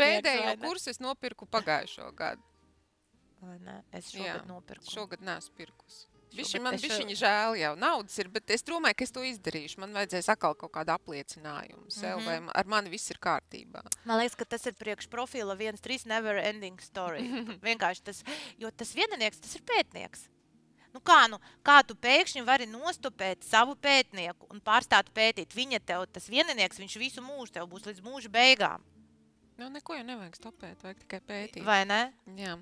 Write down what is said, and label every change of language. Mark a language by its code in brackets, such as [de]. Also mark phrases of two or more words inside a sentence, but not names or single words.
[lv] Pēdējo kursu es nopirku pagājušo gadu. Es šogad nopirku. Šogad neesmu pirkusi. Man bišķiņi žēl jau naudas ir, bet es domāju, ka es to izdarīšu. Man vajadzēs atkal kaut kādu apliecinājumu sev, vai ar mani viss ir kārtībā. Man liekas, ka tas ir priekš profila 1.3 [en] never ending story. [lv] Vienkārši tas, jo tas vieninieks, tas ir pētnieks. Kā tu pēkšņi vari nostopēt savu pētnieku un pārstāt pētīt? Viņa tev, tas vieninieks, viņš visu mūžu tev būs līdz mūža beigām. Neko jau nevajag stopēt, vajag tikai pētīt. Vai ne? Jā.